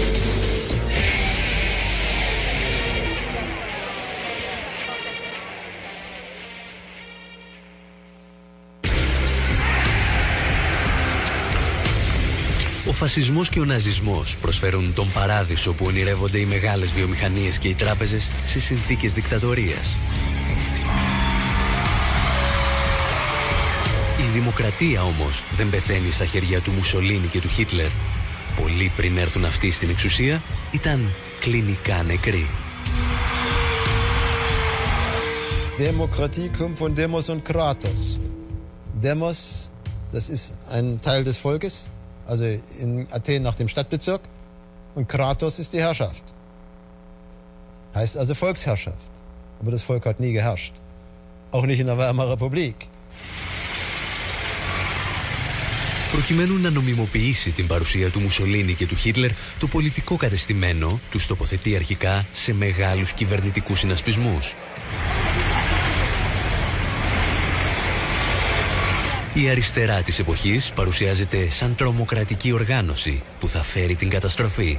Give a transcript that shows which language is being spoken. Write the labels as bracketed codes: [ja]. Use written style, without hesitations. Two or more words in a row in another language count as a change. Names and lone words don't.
[el] Ο φασισμός και ο ναζισμός προσφέρουν τον παράδεισο που ονειρεύονται οι μεγάλες βιομηχανίες και οι τράπεζες σε συνθήκες δικτατορίας. δημοκρατία όμως δεν πεθαίνει στα χέρια του Μουσολίνι και του Χίτλερ. Πολύ πριν έρθουν αυτοί στην εξουσία, ήταν κλινικά νεκροί. [de] Demokratie kommt von Demos und Kratos. Demos, das ist ein Teil des Volkes, also in Athen nach dem Stadtbezirk, und Kratos ist die Herrschaft. Heißt also Volksherrschaft. Aber das Volk hat nie geherrscht. Auch nicht in der Weimarer Republik. [el] Προκειμένου να νομιμοποιήσει την παρουσία του Μουσολίνι και του Χίτλερ, το πολιτικό κατεστημένο τους τοποθετεί αρχικά σε μεγάλους κυβερνητικούς συνασπισμούς. Η αριστερά της εποχής παρουσιάζεται σαν τρομοκρατική οργάνωση που θα φέρει την καταστροφή.